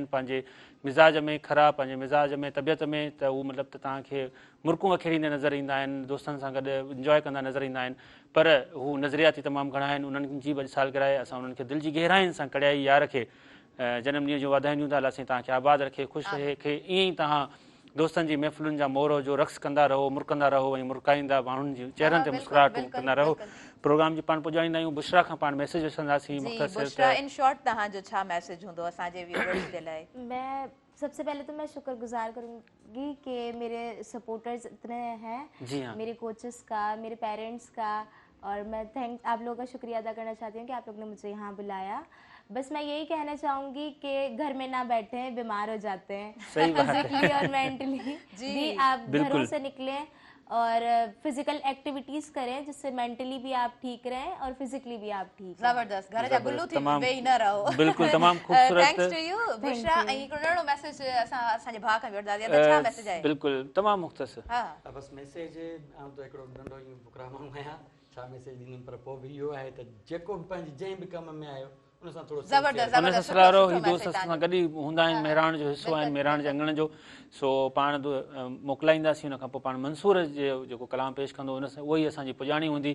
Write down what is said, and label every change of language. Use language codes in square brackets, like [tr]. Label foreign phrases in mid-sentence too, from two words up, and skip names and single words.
[sd] पंहिंजे मिज़ाज में ख़राबु पंहिंजे मिज़ाज में तबियत में त उहो मतिलबु त तव्हांखे मुर्कूं अखेड़ींदे नज़र ईंदा आहिनि दोस्तनि सां गॾु इंजॉय कंदा नज़र ईंदा आहिनि पर हू नज़रियाती तमामु घणा आहिनि उन्हनि जी बि सालगिरह आहे असां उन्हनि खे दिलि जी गहराइनि सां कड़ियाई यार खे जनम ॾींहं जो वाधायूं ॾींदा अलाह साईं तव्हांखे आबाद रखे ख़ुशि रखे ईअं ई तव्हां दोस्तनि जी महफ़िलुनि जा मोर जो रक़्स कंदा रहो मुरकंदा रहो ऐं मुरकाईंदा माण्हुनि जी चेहरनि ते मुस्कुराहटूं कंदा रहो प्रोग्राम जी पाण पुॼाईंदा आहियूं बुशरा खां पाण मैसेज ॾिसंदासीं बुशरा [en] in short [sd] तव्हांजो छा मैसेज हूंदो असांजे व्यूअर्स जे लाइ [hi] मैं सबसे पहले तो मैं शुक्रगुजार करूंगी कि मेरे सपोर्टर्स इतने हैं जी हाँ मेरे कोचेस का मेरे पेरेंट्स का और मैं आप लोगों का शुक्रिया अदा करना चाहती हूँ कि आप लोग ने मुझे यहाँ बुलाया बस मैं यही कहना चाहूंगी कि घर में ना बैठें बीमार हो जाते हैं फिजिकली और मेंटली भी आप घरों से निकलें और फिजिकल एक्टिविटीज करें जिससे मेंटली भी आप ठीक रहें और फिजिकली भी आप ठीक रहें। [sd] जबरदस्त घर जा गुल्लू थी तमाम- वेही न रहो बिल्कुलु तमामु ख़ूबसूरत [en] thanks to you [sd] बुशरा ऐं हिकिड़ो नंढिड़ो मैसेज असांजे भाउ खां वठंदासीं त छा मैसेज आहे बिल्कुलु तमामु मुख़्तसिर हा बसि मैसेज आउं त हिकिड़ो नंढो ई बुकरा माण्हू आहियां छा मैसेज ॾींदुमि पर पोइ बि इहो आहे त जेको बि पंहिंजी जंहिं बि कम में आयो उन सां थोरो ज़बरदस्त उन सां ज़बरदस्त सलारो सुठो ही दोस्त message सां गॾु ई हूंदा आहिनि महिराण जो हिसो आहिनि महिराण जे अंगण जो सो पाण मोकिलाईंदासीं हुन खां पोइ पाण मंसूर जो जेको कलाम पेश कंदो उन सां उहो ई असांजी पुॼाणी हूंदी